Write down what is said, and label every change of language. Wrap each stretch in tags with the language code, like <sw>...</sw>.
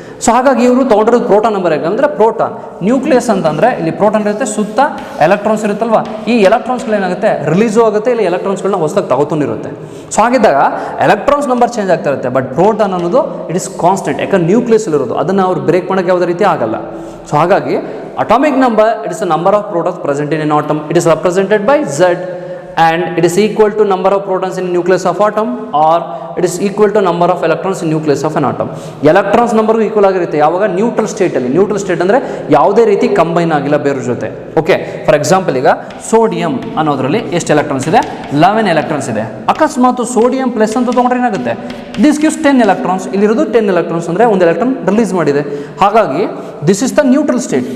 <kn>So ಹಾಗಾಗಿ ಇವರು ತೊಗೊಂಡಿರೋದು proton number ಯಾಕಂದರೆ ಪ್ರೋಟಾನ್. ನ್ಯೂಕ್ಲಿಯಸ್ ಅಂತಂದರೆ ಇಲ್ಲಿ ಪ್ರೋಟಾನ್ ಇರುತ್ತೆ, ಸುತ್ತ ಎಲೆಕ್ಟ್ರಾನ್ಸ್ ಇರುತ್ತಲ್ವ, ಈ ಎಲೆಕ್ಟ್ರಾನ್ಸ್ಗಳು ಏನಾಗುತ್ತೆ? ರಿಲೀಸು ಆಗುತ್ತೆ, ಇಲ್ಲ ಎಲೆಕ್ಟ್ರಾನ್ಸ್ಗಳನ್ನ ಹೊಸದಾಗಿ ತಗೋತೊಂಡಿರುತ್ತೆ. ಸೊ ಹಾಗಿದ್ದಾಗ ಎಲೆಕ್ಟ್ರಾನ್ಸ್ ನಂಬರ್ ಚೇಂಜ್ ಆಗ್ತಾ ಇರುತ್ತೆ, ಬಟ್ ಪ್ರೋಟಾನ್ ಅನ್ನೋದು</kn> <en>It is constant.</en> <kn>ಯಾಕಂದ್ರೆ ನ್ಯೂಕ್ಲಿಯಸ್ಲಿರೋದು, ಅದನ್ನು ಅವ್ರು ಬ್ರೇಕ್ ಮಾಡೋಕ್ಕೆ ಯಾವುದೇ ರೀತಿ ಆಗಲ್ಲ. ಸೊ ಹಾಗಾಗಿ</kn> <en>atomic number, it is the number of protons present in an atom. It is represented by Z, and it is equal to number of protons in nucleus of atom, or it is equal to number of electrons in nucleus of an atom.</en> <kn>Electrons number equal ಆಗಿರುತ್ತೆ ಯಾವಾಗ? Neutral ಸ್ಟೇಟಲ್ಲಿ. Neutral state ಅಂದರೆ ಯಾವುದೇ ರೀತಿ combine ಆಗಿಲ್ಲ ಬೇರೆ ಜೊತೆ. Okay, for example ಈಗ sodium ಅನ್ನೋದ್ರಲ್ಲಿ ಎಷ್ಟು ಎಲೆಕ್ಟ್ರಾನ್ಸ್ ಇದೆ? 11 ಎಲೆಕ್ಟ್ರಾನ್ಸ್ ಇದೆ. ಅಕಸ್ಮಾತ್ ಸೋಡಿಯಂ ಪ್ಲಸ್ ಅಂತ ತೊಗೊಂಡ್ರೆ ಏನಾಗುತ್ತೆ?</kn> <en>This gives 10 electrons.</en> <kn>ಇಲ್ಲಿರೋದು 10 ಎಲೆಕ್ಟ್ರಾನ್ಸ್ ಅಂದರೆ ಒಂದು ಎಲೆಕ್ಟ್ರಾನ್ ರಿಲೀಸ್ ಮಾಡಿದೆ. ಹಾಗಾಗಿ</kn> <en>This is the neutral state.</en>